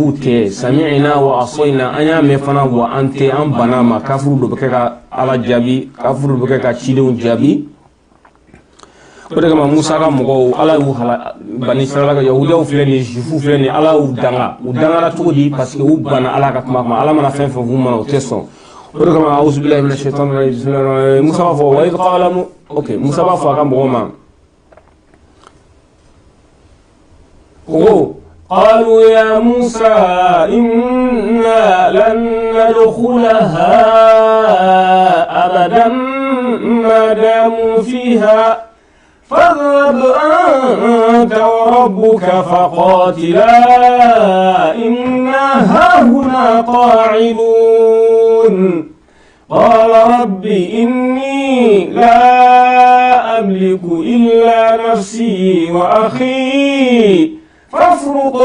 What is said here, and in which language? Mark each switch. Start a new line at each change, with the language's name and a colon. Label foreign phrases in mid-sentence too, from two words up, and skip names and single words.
Bambara: k'u tɛ
Arabic: سمعنا وعصينا
Bambara: an y'a mɛn fana wa an tɛ an banna ma kafiriw dɔ bɛ kɛ ka ala jaabi kafiriw bɛ kɛ ka cidenw jaabi o de kama musa ka mɔgɔw ala y'u hala bani israila ka yahudiyaw filɛ nin ye juifu filɛ nin ye ala y'u danga u dangara cogo di parce que u banna ala ka kuma ala mana fɛn fɛn f'u mana o tɛ sɔn o de kama
Arabic: أعوذ بالله من الشيطان الرجيم
Bambara: musa b'a fɔ
Arabic: وإذ قال
Bambara: ok musa b'a fɔ a ka mɔgɔw ma
Arabic: ko قالوا يا موسى إنا لن ندخلها أبدا ما داموا فيها فاذهب أنت وربك فقاتلا إنا هاهنا قاعدون قال رب إني لا أملك إلا نفسي وأخي فافرق